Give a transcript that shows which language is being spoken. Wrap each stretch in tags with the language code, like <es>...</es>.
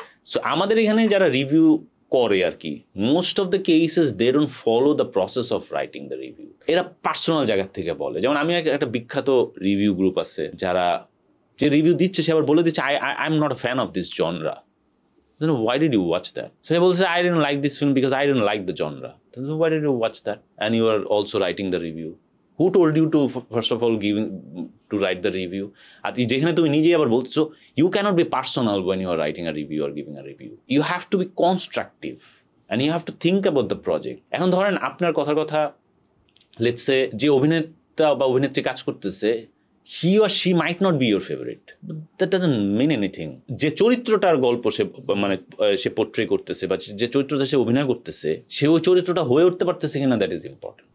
<en>so</en> <bn>আমাদের এখানে যারা রিভিউ করে আর কি,</bn> <en>Most of the cases they don't follow the process of writing the review.</en> <bn>এরা পার্সোনাল জায়গা থেকে বলে। যেমন আমি একটা বিখ্যাত রিভিউ গ্রুপ আছে, যারা যে রিভিউ দিচ্ছে সে আবার বলে দিচ্ছে</bn> <en>I am not a fan of this genre. Then why did you watch that? So he will say, I didn't like this film because I didn't like the genre. Then why did you watch that? And you are also writing the review. Who told you to, first of all, to write the review?</en> <bn>আর যেখানে তুমি নিজেই আবার বলছো,</bn> <en>you cannot be personal when you are writing a review or giving a review. You have to be constructive and you have to think about the project.</en> <bn>এখন ধরেন আপনার কথার কথা,</bn> <en>let's say</en> <bn>যে অভিনেতা বা অভিনেত্রী কাজ করতেছে,</bn> <en>He or she might not be your favourite, that doesn't mean anything.</en> <bn>যে চরিত্রটার গল্প সে মানে সে পোর্ট্রে করতেছে বা যে চরিত্রটা সে অভিনয় করতেছে, সে ওই চরিত্রটা হয়ে উঠতে পারতেছে কিনা,</bn> <en>That is important.</en>